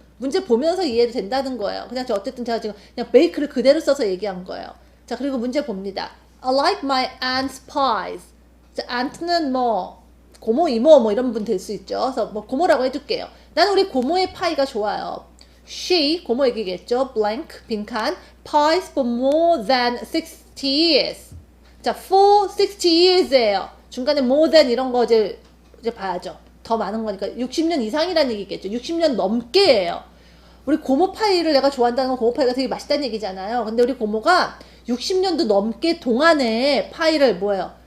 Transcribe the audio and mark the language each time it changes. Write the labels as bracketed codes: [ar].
[ko] 문제 보면서 이해도 된다는 거예요. 그냥 어쨌든 제가 지금 그냥 베이크를 그대로 써서 얘기한 거예요. 자, 그리고 문제 봅니다. [en] I like my aunt's pies. [ko] 자, aunt는 뭐 고모, 이모 뭐 이런 분 될 수 있죠. 그래서 뭐 고모라고 해둘게요. 나는 우리 고모의 파이가 좋아요. She, 고모 얘기겠죠. blank, 빈칸. [en] pies for more than 60 years. [ko] 자, [en] for 60 years [ko] 예요. 중간에 [en] more than [ko] 이런 거 이제 봐야죠. 더 많은 거니까 60년 이상이라는 얘기겠죠. 60년 넘게예요. 우리 고모 파이를 내가 좋아한다는 건 고모 파이가 되게 맛있다는 얘기잖아요. 근데 우리 고모가 60년도 넘게 동안에 파이를 뭐예요?